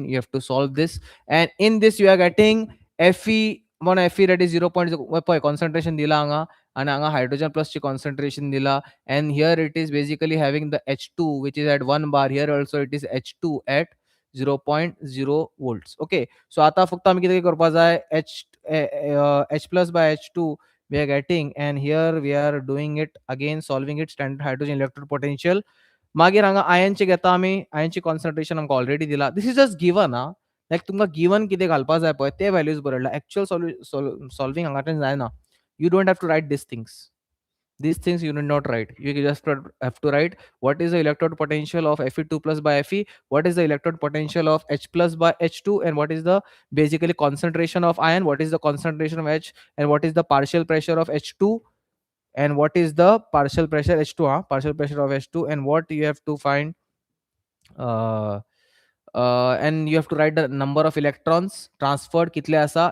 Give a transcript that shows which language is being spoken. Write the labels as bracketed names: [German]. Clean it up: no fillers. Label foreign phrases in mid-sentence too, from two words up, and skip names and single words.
[English] You have to solve this, and in this you are getting Fe, one Fe, that is 0.0 concentration [Konkani] दिला हांगा, [English] and anga hydrogen plus ची concentration dila, and here it is basically having the H2 which is at 1 bar. Here also it is H2 at 0.0 volts. [Konkani] Okay, so आता फक्त आम्ही किती करपा जाय, [English] H plus by H2 we are getting, and here we are doing it again, solving it, standard hydrogen electrode potential. [Konkani] मागीर हांगा आयनचे घेता आमी, आयनची कॉन्सन्ट्रेशन आमकां ऑलरेडी दिला. [English] This is just given [Konkani] हा, लायक तुमकां गिवन कितें घालपा जाय पळय ते व्हॅल्यूज बरयला. एक्चुअल सॉल्विंग हांगाच्यान जायना. [English] You don't have to write these things. These things you need not write. You just have to write what is the electrode potential of Fe2 plus by Fe, what is the electrode potential of H plus by H2, and what is the basically concentration of ion, what is the concentration of H, and what is the partial pressure of H2, and what is the partial pressure H2, partial pressure of H2, and what you have to find, uh, and you have to write the number of electrons transferred [Konkani] कितले आसा.